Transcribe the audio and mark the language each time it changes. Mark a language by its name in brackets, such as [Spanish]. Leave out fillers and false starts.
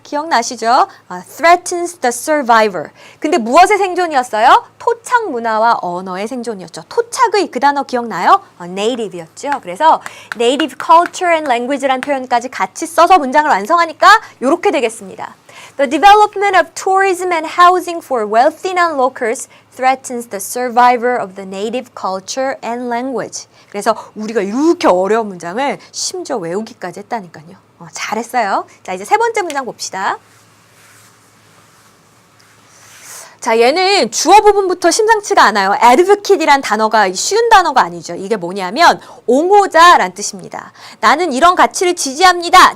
[Korean] 기억나시죠? [English] threatens the survivor. [Korean] 근데 무엇의 생존이었어요? 토착 문화와 언어의 생존이었죠. 토착의 그 단어 기억나요? native였죠. 그래서 [English] native culture and language [Korean] 란 표현까지 같이 써서 문장을 완성하니까 이렇게 되겠습니다. [English] The development of tourism and housing for wealthy non-locals threatens the survivor of the native culture and language. [Korean] 그래서 우리가 이렇게 어려운 문장을 심지어 외우기까지 했다니까요. 잘했어요. 자, 이제 세 번째 문장 봅시다. 자, 얘는 주어 부분부터 심상치가 않아요. advocate이란 단어가 쉬운 단어가 아니죠. 이게 뭐냐면 옹호자란 뜻입니다. 나는 이런 가치를 지지합니다.